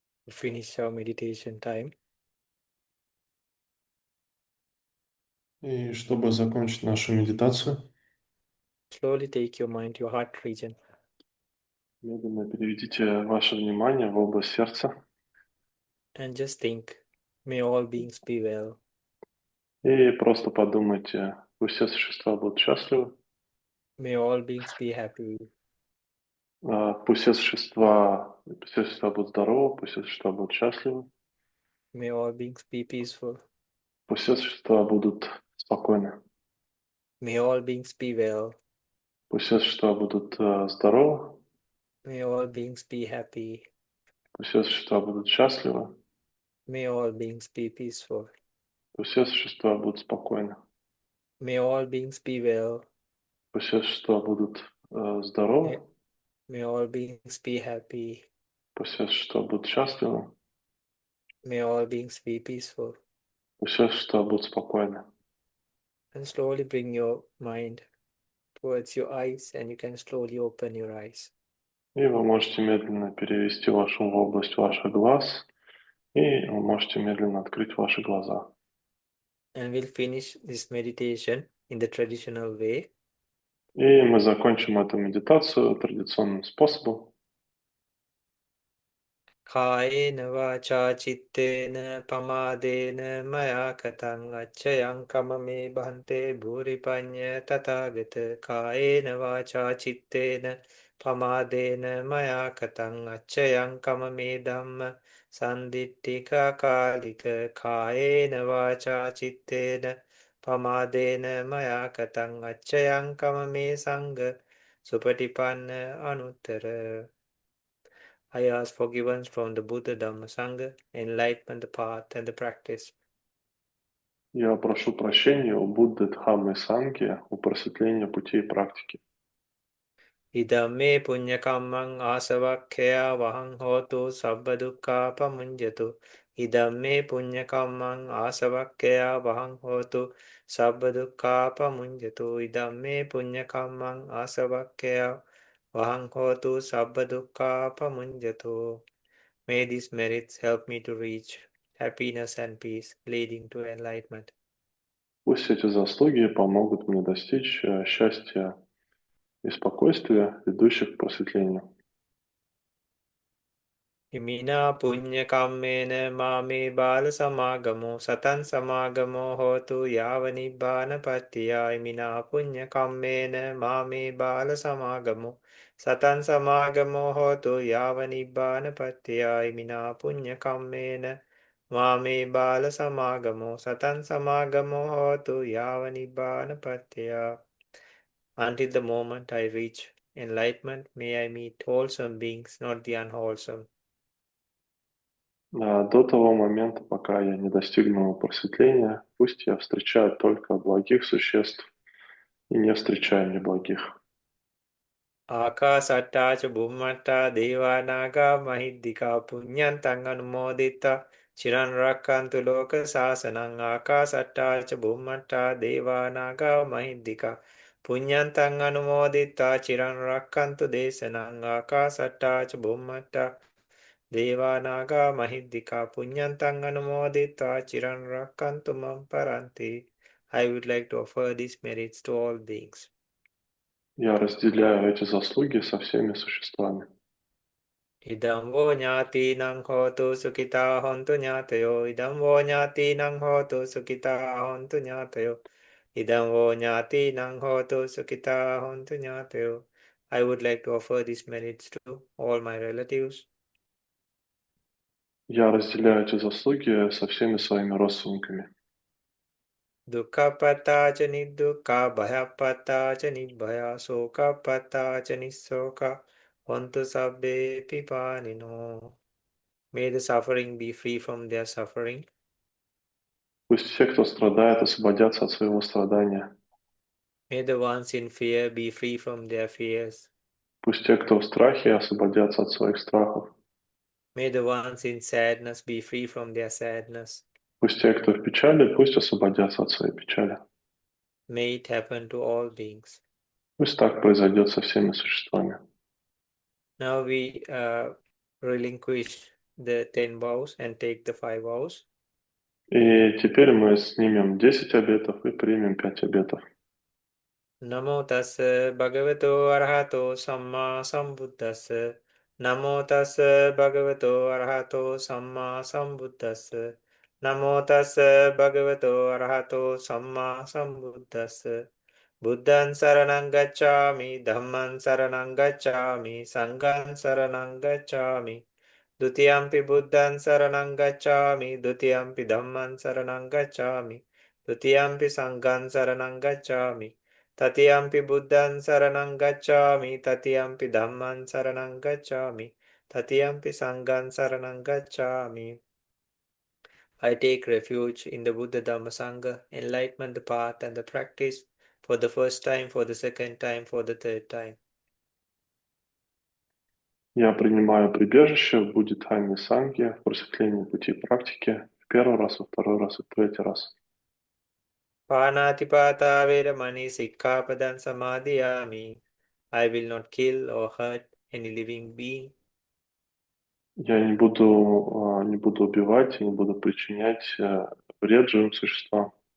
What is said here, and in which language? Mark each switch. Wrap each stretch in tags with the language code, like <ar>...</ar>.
<en>finish our meditation time.</en> <ru>И чтобы закончить нашу медитацию,</ru> <en>Slowly take your mind to your heart region</en> <ru>медленно переведите ваше внимание в область сердца</ru> <en>and just think, may all beings be well.</en> <ru>и просто подумайте, пусть все существа будут счастливы,</ru> <en>May all beings be happy.</en> <ru>пусть все существа будут здоровы, пусть все существа будут счастливы,</ru> <en>May all beings be peaceful.</en> <ru>пусть все существа будут спокойны,</ru> <en>May all beings be well.</en> <ru>пусть все существа будут здоровы,</ru> <en>May all beings be happy.</en> <ru>пусть все существа будут счастливы,</ru> <en>May all beings be peaceful.</en> <ru>пусть все существа будут спокойны,</ru> <en>May all beings be well.</en> <ru>пусть все существа будут здоровы,</ru> <en>May all beings be happy.</en> <ru>пусть все существа будут счастливы,</ru> <en>May all beings be peaceful.</en> <ru>пусть все существа будут спокойны.</ru> <en>And slowly bring your mind towards your eyes, and you can slowly open your eyes.</en> <ru>И вы можете медленно перевести вашу ум в область ваших глаз, и вы можете медленно открыть ваши глаза.</ru> <en>And we'll finish this meditation in the traditional way.</en> <ru>И мы закончим эту медитацию традиционным способом.</ru> <pi>Kāyena vācā cittena pamādena maya kataṃ accayaṃ kamame bhante bhuripañña tathāgata. Kāyena vācā cittena pamādena maya kataṃ accayaṃ kamame dhamma sandittika kālika. Kāyena vācā cittena pamādena maya kataṃ accayaṃ kamame sangha supatipanna anuttara.</pi> <en>I ask forgiveness from the Buddha, Dhamma, Sangha, enlightenment, the path, and the practice.</en> <ru>Я прошу прощения у Будды, Дхаммы и Сангхе, у просветления путей и практики.</ru> <pi>Idhamme punyakammang asavakkaya vahang hotu sabbadukka pamunjatu. Idhamme punyakammang asavakkaya vahang hotu sabbadukka pamunjatu. Idhamme punyakammang asavakkaya vahang hotu sabbadukka pamunjatu.</pi> <en>May these merits help me to reach happiness and peace, leading to enlightenment.</en> <ru>Пусть эти заслуги помогут мне достичь счастья и спокойствия, ведущих к просветлению.</ru> <pi>Imina punya kammena mame bala samagamo satan samagamo hotu yava nibbana pattiya. Imina punya kammena mame bala samagamo satan samagamo hotu yava nibbana pattiya. Imina punya kammena mame bala samagamo satan samagamo hotu yava nibbana pattiya.</pi> <en>Until the moment I reach enlightenment, may I meet wholesome beings, not the unwholesome.</en> <ru>До того момента, пока я не достигну просветления, пусть я встречаю только благих существ и не встречаю неблагих.</ru> <pi>Akasatта ca bummatta devanaga mahiddika punyantang anumodita chiran rakkantu loka sasanang. Akasatta ca bummatta devanaga mahiddika punyantang anumodita chiran rakkantu desanang. Akasatta ca bummatta devanaga mahiddika punyantang anumodita chiran rakkantu mam paranti.</pi> <en>I would like to offer these merits to all beings.</en> <ru>Я разделяю эти заслуги со всеми существами.</ru> <pi>Idam vo ñātīnaṃ hotu sukitā hontu ñātayo. Idam vo ñātīnaṃ hotu sukitā hontu ñātayo. Idam vo ñātīnaṃ hotu sukitā hontu ñātayo.</pi> <en>I would like to offer these merits to all my relatives.</en> <ru>Я разделяю эти заслуги со всеми своими родственниками.</ru> <pi>Dukkhappatā ca niddukkhā bhayappatā ca nibbhaya sokappatā ca nissoka hontu sabbe pipānino.</pi> <en>May the suffering be free from their suffering.</en> <ru>Пусть все, кто страдает, освободятся от своего страдания.</ru> <en>May the ones in fear be free from their fears.</en> <ru>Пусть те, кто в страхе, освободятся от своих страхов.</ru> <en>May the ones in sadness be free from their sadness.</en> <ru>Пусть те, кто в печали, пусть освободятся от своей печали.</ru> <en>May it happen to all beings.</en> <ru>Пусть так произойдет со всеми существами.</ru> <en>Now we relinquish the 10 vows and take the 5 vows.</en> <ru>И теперь мы снимем 10 обетов и примем 5 обетов.</ru> <pi>Namo tassa bhagavato arahato samma sambuddhassa. Namo tassa bhagavato arahato samma sambuddhassa. Namo tassa bhagavato arahato samma sambuddhassa. Buddhan saranang gacchami, dhamman saranang gacchami, sangham saranang gacchami. Dutiyampi buddhan saranang gacchami, dutiyampi dhamman saranang gacchami, dutiyampi sangham saranang gacchami. Tatiyampi buddhan saranang gacchami, tatiyampi dhamman saranang gacchami, tatiyampi sangham saranang gacchami.</pi> <en>I take refuge in the Buddha Dhamma Sangha, enlightenment, the path and the practice, for the first time, for the second time, for the third time.</en> <ru>Я принимаю прибежище в Будде, Дхамме, Сангхе, в просветлении пути практики в первый раз, во второй раз и в третий раз.</ru> <pi>Pānātipātā veramani sikkāpadan samadhiyāmi.</pi> <en>I will not kill or hurt any living being.</en> <ru>Я не буду убивать, не буду причинять вред живым существам.</ru>